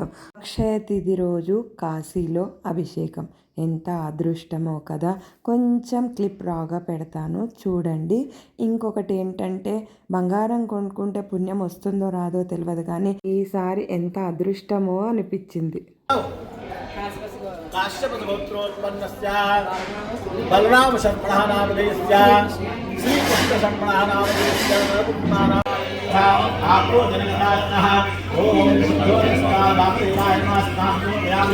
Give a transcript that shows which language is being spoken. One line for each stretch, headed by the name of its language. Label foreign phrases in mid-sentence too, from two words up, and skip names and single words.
Telugu: అక్షయ తిథి రోజు కాశీలో అభిషేకం ఎంత అదృష్టమో కదా. కొంచెం క్లిప్ రాగా పెడతాను చూడండి. ఇంకొకటి ఏంటంటే బంగారం కొనుక్కుంటే పుణ్యం వస్తుందో రాదో తెలియదు, కానీ ఈసారి ఎంత అదృష్టమో అనిపించింది.
Sanskrit: काश्यपगोत्रोत्पन्नस्य बलरामशर्मणः नामधेयस्य श्रीकृष्णशर्मणः नामधेयस्य आपो जनगणाः ओम शुद्धोस्तादाप्तेनाय नमस्तां